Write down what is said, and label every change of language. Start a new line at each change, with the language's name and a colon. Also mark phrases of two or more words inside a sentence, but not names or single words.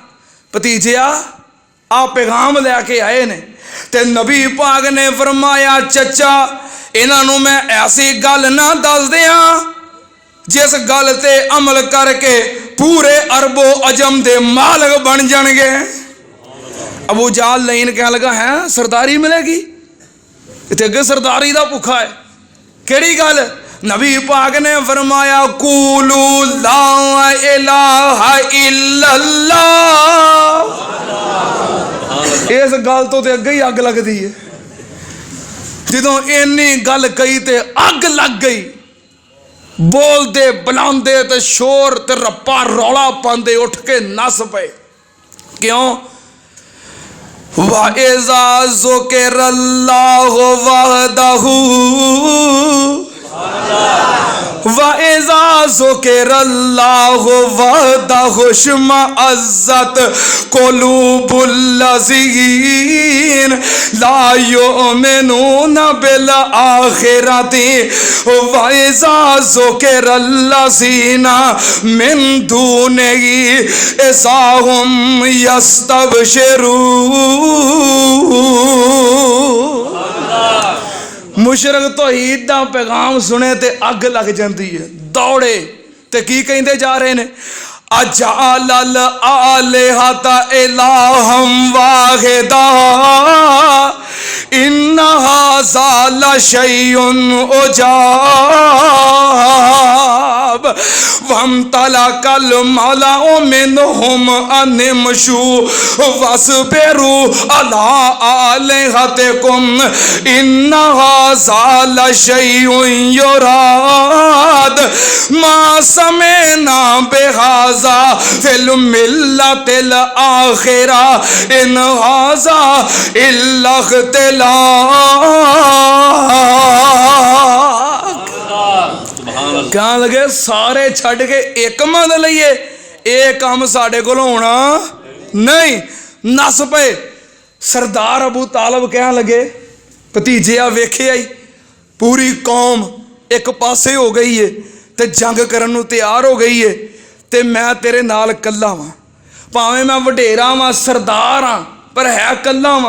Punjabi: بھتیجیا آ پیغام لیکے آئے نے، تے نبی پاک نے فرمایا چچا انہاں نوں میں ایسی گل نہ دس دیاں جس گل تے عمل کر کے پورے عربو عجم دے مالک بن جانگے. ابو جال لعین کہہ لگا ہے سرداری ملے گی، اتنے اگے سرداری کا بھکھا ہے، کیہڑی گل? نبی پاک نے فرمایا
Arabic: قولوا لا إله إلا الله.
Punjabi: اس گل تو اگے ہی اگ لگتی ہے. جو اینی گل کہی تے اگ لگ گئی. بولتے بلاتے تو شور تے رپا رولا پاتے اٹھ کے نس پے. क्यों?
Arabic: وإذا ذكر الله وحده وإذا ذكر الله وحده اشمأزت قلوب الذين لا يؤمنون بالآخرة وإذا ذكر الذين من دونه إذا هم يستبشرون.
Punjabi: مشرک توحید دا پیغام سنے تے اگ لگ جاتی ہے، دوڑے تے کی کہتے جا رہے نے
Arabic: أجعل الآلهة إلها واحدا إن هذا لشيء عجاب وانطلق الملأ منهم أن امشوا واصبروا على آلهتكم إن هذا لشيء يراد ما سمعنا بهذا في الملة الآخرة إن هذا إلا
Punjabi: کہہ لگے سارے چھڈ کے اک من لئیے، یہ کام ساڈے کول ہونا نہیں. نس پے سردار ابو طالب کہہ لگے بھتیجے آ ویکھے آئی پوری قوم اک پاسے ہو گئی ہے تے جنگ کرن نوں تیار ہو گئی ہے تے میں تیرے نال کلا واں، بھاویں میں وڈیرا واں سردار ہاں پر ہے کلا واں.